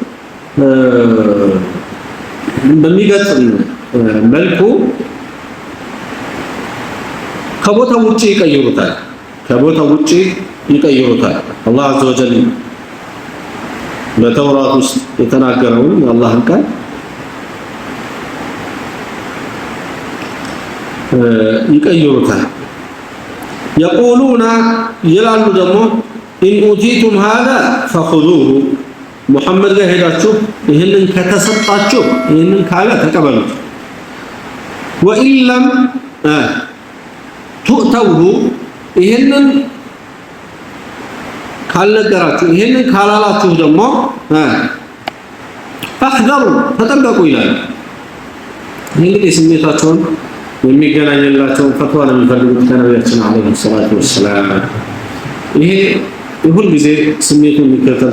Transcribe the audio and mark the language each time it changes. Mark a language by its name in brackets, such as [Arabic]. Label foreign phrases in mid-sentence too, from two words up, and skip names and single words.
[Amharic] በሚገልጽ መልኩ ከቦታው ውጪ ይቀይሩታል አላህ [Arabic] عز وجل [Amharic] በተውራት ውስጥ የተናገረውን የአላህን ቃል ይቀይሩታል يقولون ይላሉ ደግሞ [Arabic] إن أوتيتم هذا فخذوه [Amharic] محمد ጋር ሄዳችሁ ይሄንን ከተሰጣችሁ ይሄንን ካለ ተቀበሉት [Arabic] وإن لم تؤتوه [Amharic] ይሄንን ካልነገራችሁ ይሄንን ካላላችሁ ደግሞ فاحذروا ተጠንቀቁ ይላል እንግዲህ ስሜታቸውን የሚገናኝላቸውን ፈትዋ ነው የሚፈልጉት ከነቢያችን [Arabic] عليه الصلاة والسلام [Amharic] ይሄ ሁሉ ጊዜ ስሜቱን የሚከተል